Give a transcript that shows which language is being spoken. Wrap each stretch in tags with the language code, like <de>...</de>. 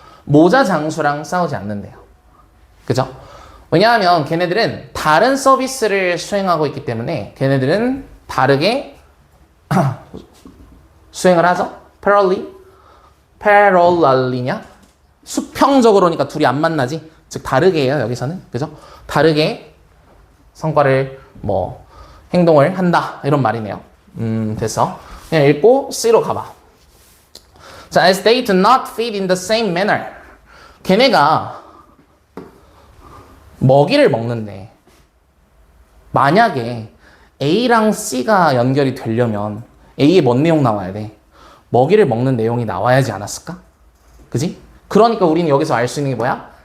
<ko>모자 장수랑 싸우지 않는데요. 그죠? 왜냐하면 걔네들은 다른 서비스를 수행하고 있기 때문에 걔네들은 다르게 수행을 하죠. parallelly냐? 수평적으로니까 둘이 안 만나지. 즉 다르게 해요, 여기서는. 그죠? 다르게 성과를 뭐 행동을 한다 이런 말이네요. 됐어. 그냥 읽고 C로 가봐.</ko> <en>자, as they do not feed in the same manner.</en> <ko>걔네가 먹이를 먹는데 만약에 A랑 C가 연결이 되려면 A에 뭔 내용 나와야 돼? 먹이를 먹는 내용이 나와야지 않았을까? 그지? 그러니까 우리는 여기서 알 수 있는 게 뭐야?</ko>